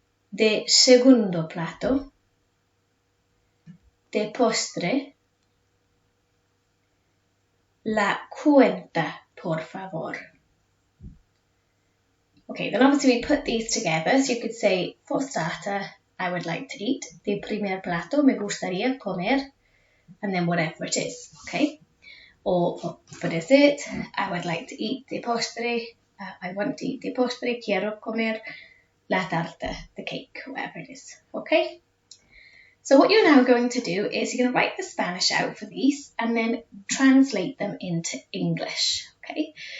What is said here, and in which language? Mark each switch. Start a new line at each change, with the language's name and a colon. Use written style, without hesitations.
Spanish: De segundo plato. De postre. La cuenta, por favor.
English: Okay, then obviously we put these together. So you could say, for starter, I would like to eat.
Spanish: De primer plato, me gustaría comer.
English: And then whatever it is, okay? Or for dessert, I would like to eat
Spanish: de postre.
English: I want to eat
Spanish: de postre. Quiero comer la tarta,
English: the cake, whatever it is, okay? So what you're now going to do is you're going to write the Spanish out for these and then translate them into English, okay?